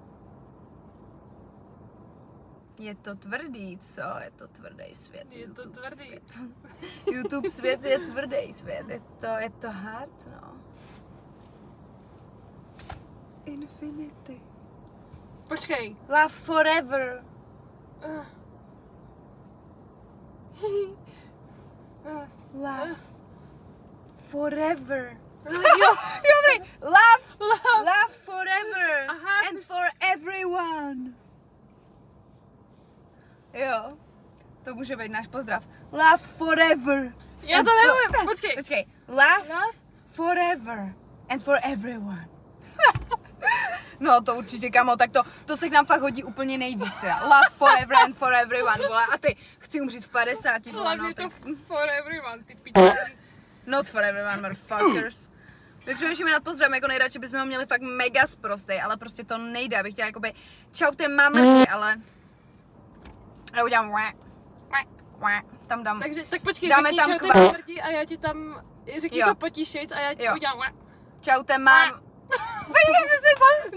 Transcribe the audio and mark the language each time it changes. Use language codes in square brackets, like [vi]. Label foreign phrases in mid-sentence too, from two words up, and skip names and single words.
[cs] Je to tvrdý, co? Je to tvrdý svět. Je to tvrdý. Svět. YouTube svět je tvrdý svět. Je to hard, no. [en] Infinity. [cs] Počkej. [en] Love forever. Love. Forever. [cs] Jo. [en] Love forever. [cs] Aha. [en] And for everyone. [cs] Jo. To může být náš pozdrav. [en] Love forever. [cs] Já to neumím, počkej. [en] Love forever and for everyone. [cs] No to určitě, kamo, tak to se k nám fakt hodí úplně nejvíc. [en] Love forever and for everyone, [cs] vole. A ty, chci umřít v 50, vole. Hlavně to [en] for everyone, [cs] ty piče. [en] Not for everyone, motherfuckers. [cs] My přemýšlíme nad pozdravem, jako nejradši bychom ho měli fakt mega sprostej, ale prostě to nejde, abych chtěla jakoby čaute mamrti, ale... Já udělám tam dám. Takže, tak počkej, dáme řekni tam čaute mamrti a já ti tam, řekni to potišejc a já ti udělám čaute mám. Vidíš, že si to...